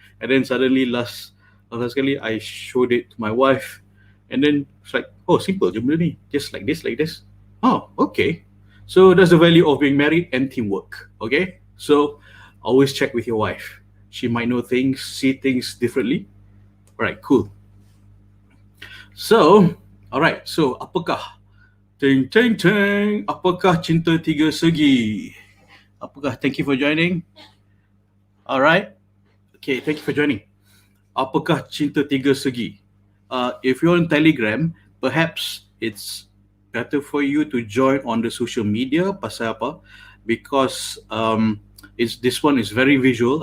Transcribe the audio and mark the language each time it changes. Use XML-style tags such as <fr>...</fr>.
<en>And then suddenly last sekali I showed it to my wife, and then it's like, oh, simple</en> <ms>je benda ni,</ms> <en>just like this. Oh, okay. So that's the value of being married and teamwork. Okay, so always check with your wife. She might know things, see things differently. Alright, cool. So, alright.</en> <ms>So apakah apakah cinta tiga segi?</ms> <en>Thank you for joining. Alright. Okay, thank you for joining.</en> <ms>Apakah cinta tiga segi?</ms> <en>If you're on Telegram, perhaps it's better for you to join on the social media.</en> <ms>Pasal apa?</ms> <en>Because this one is very visual.</en>